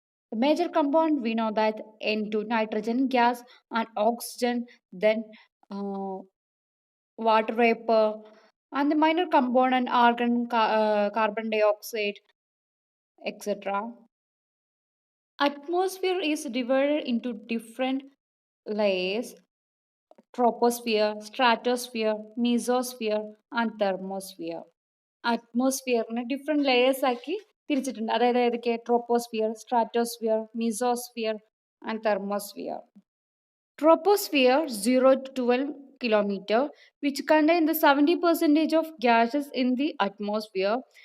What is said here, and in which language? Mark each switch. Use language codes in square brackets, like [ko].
[en] The major compound we know that N2 nitrogen gas and oxygen, then uh, water vapor, and the minor component argon, carbon dioxide, etc. Atmosphere is divided into different layers: troposphere, stratosphere, mesosphere, and thermosphere. [ml] അറ്റ്മോസ്ഫിയറിനെ different layers ആക്കി തിരിച്ചിട്ടുണ്ട്. അതായത് ഏതൊക്കെ? [en] Troposphere, stratosphere, mesosphere and thermosphere. Troposphere 0 to 12 kilometer, which contain the 70% of gases in the atmosphere.